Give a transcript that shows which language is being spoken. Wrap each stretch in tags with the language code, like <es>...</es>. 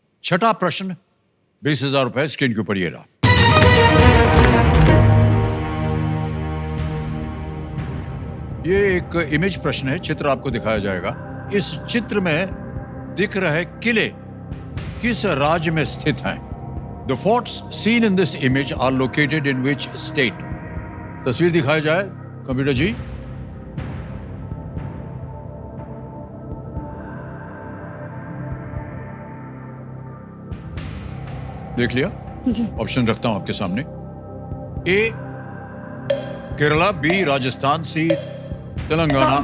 <hi>छठा प्रश्न, 20,000 रुपए स्क्रीन के ऊपर ये रहा। ये एक इमेज प्रश्न है, चित्र आपको दिखाया जाएगा। इस चित्र में दिख रहे किले किस राज्य में स्थित हैं?</hi> <en>The forts seen in this image are located in which state?</en> <hi>तस्वीर दिखाई जाए कंप्यूटर जी। देख लिया? ऑप्शन रखता हूं आपके सामने। ए केरला, बी राजस्थान, सी तेलंगाना,</hi>